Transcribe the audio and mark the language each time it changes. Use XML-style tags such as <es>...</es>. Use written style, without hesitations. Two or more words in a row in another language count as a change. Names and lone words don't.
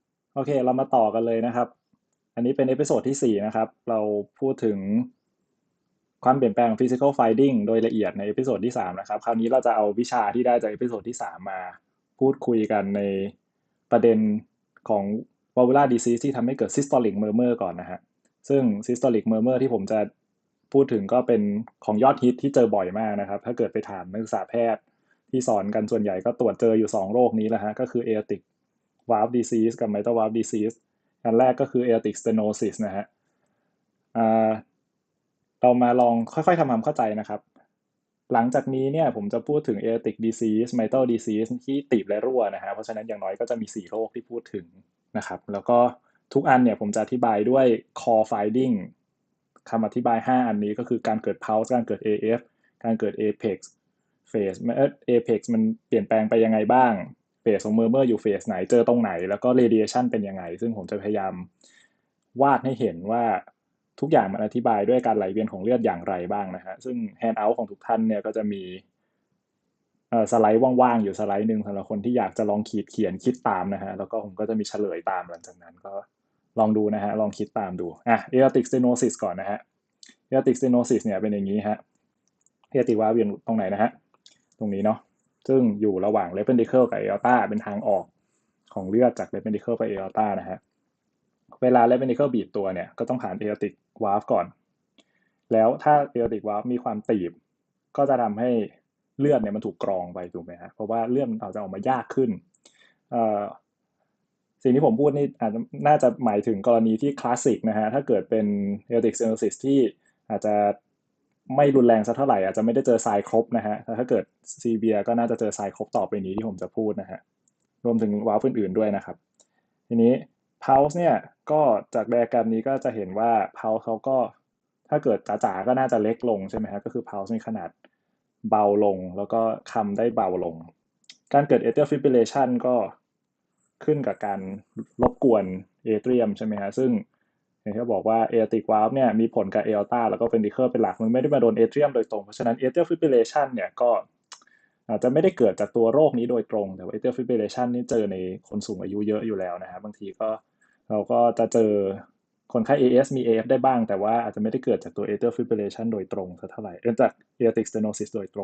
<th>โอเคเรามาต่อกันเลยนะครับอันนี้เป็นเอพิโซดที่4นะครับเราพูดถึงความเปลี่ยนแปลงของ</th> <en>physical finding</en> <th>โดยละเอียดในเอ พิโซดที่3นะครับคราวนี้เราจะเอาวิชาที่ได้จากเอพิโซดที่3มาพูดคุยกันในประเด็นของ</th> <en>valvular disease</en> <th>ที่ทำให้เกิด</th> <en>systolic murmur</en> <th>ก่อนนะฮะซึ่ง</th> <en>systolic murmur</en> <th>ที่ผมจะพูดถึงก็เป็นของยอดฮิตที่เจอบ่อยมากนะครับถ้าเกิดไปถามนักศึกษาแพทย์ที่สอนกันส่วนใหญ่ก็ตรวจเจออยู่2โรคนี้แหละฮะก็คือ</th> <en>aortic valve disease</en> <th>กับ</th> <en>mitral valve disease</en> <th>อันแรกก็คือ</th> <en>aortic stenosis</en> <th>นะฮะ เรามาลองค่อยๆทำความเข้าใจนะครับหลังจากนี้เนี่ยผมจะพูดถึง</th> <en>aortic disease mitral disease</en> <th>ที่ตีบและรั่วนะฮะเพราะฉะนั้นอย่างน้อยก็จะมี4โรคที่พูดถึงนะครับแล้วก็ทุกอันเนี่ยผมจะอธิบายด้วย</th> <en>core finding</en> <th>คำอธิบาย5อัน นี้ก็คือการเกิด pulse การเกิด AF การเกิด</th> <en>apex phase apex</en> <th>มันเปลี่ยนแปลงไปยังไงบ้างเฟสของ murmur อยู่เฟสไหนเจอตรงไหนแล้วก็ radiation เป็นยังไงซึ่งผมจะพยายามวาดให้เห็นว่าทุกอย่างมันอ ธิบายด้วยการไหลเวียนของเลือดอย่างไรบ้างนะฮะซึ่ง handout ของทุกท่านเนี่ยก็จะมีสไลด์ว่างๆอยู่สไลด์หนึ่งสำหรับคนที่อยากจะลองเขียน คิดตามนะฮะแล้วก็ผมก็จะมีเฉลยตามหลังจากนั้นก็ลองดูนะฮะลองคิดตามดู</th> <en>aortic stenosis</en> <th>ก่อนนะฮะ</th> <en>aortic stenosis</en> <th>เนี่ยเป็นอย่างนี้ฮะ</th> <en>aortic valve</en> <th>อยู่ตรงไหนนะฮะตรงนี้เนาะซึ่งอยู่ระหว่าง</th> <en>left ventricle</en> <th>กับ aorta เป็นทางออกของเลือดจาก</th> <en>left ventricle</en> <th>ไป aorta นะฮะเวลา</th> <en>left ventricle</en> <th>บีบตัวเนี่ยก็ต้องผ่าน</th> <en>aortic valve</en> <th>ก่อนแล้วถ้า</th> <en>aortic valve</en> <th>มีความตีบก็จะทำให้เลือดเนี่ยมันถูกกรองไปถูกไหมฮะเพราะว่าเลือดมันอาจจะออกมายากขึ้น สิ่งที่ผมพูดนี่อาจจะน่าจะหมายถึงกรณีที่คลาสสิกนะฮะถ้าเกิดเป็น</th> <en>aortic stenosis</en> <th>ที่อาจจะไม่รุนแรงสักเท่าไหร่อาจจะไม่ได้เจอไซน์ครบนะฮะแต่ถ้าเกิดซีเวียก็น่าจะเจอไซน์ครบต่อไปนี้ที่ผมจะพูดนะฮะรวมถึงวาล์วอื่นๆด้วยนะครับทีนี้ pulse เนี่ยก็จากไดอะแกรมนี้ก็จะเห็นว่า pulse เขาก็ ถ้าเกิดจ๋าๆก็น่าจะเล็กลงใช่ไหมฮะก็คือ pulse มีขนาดเบาลงแล้วก็คำได้เบาลงการเกิด</th> <en>atrial fibrillation</en> <th>ก็ขึ้นกับการรบกวนเอเทรียมใช่ไหมฮะซึ่งอย่างที่บอกว่า</th> <en>aortic valve</en> <th>เนี่ยมีผลกับ aorta แล้วก็ ventricle เป็นหลักมันไม่ได้มาโดนเอเทรียมโดยตรงเพราะฉะนั้น</th> <en>atrial fibrillation</en> <th>เนี่ยก็อาจจะไม่ได้เกิดจากตัวโรคนี้โดยตรงแต่ว่า</th> <en>atrial fibrillation</en> <th>นี่เจอในคนสูงอายุเยอะอยู่แล้วนะฮะบางที ก็เราก็จะเจอคนไข้ AS มี AF ได้บ้างแต่ว่าอาจจะไม่ได้เกิดจากตัว</th> <en>atrial fibrillation</en> <th>โดยตรงสักเท่าไหร่จาก</th> <en>aortic stenosis</en> <th>โดยตรง</th>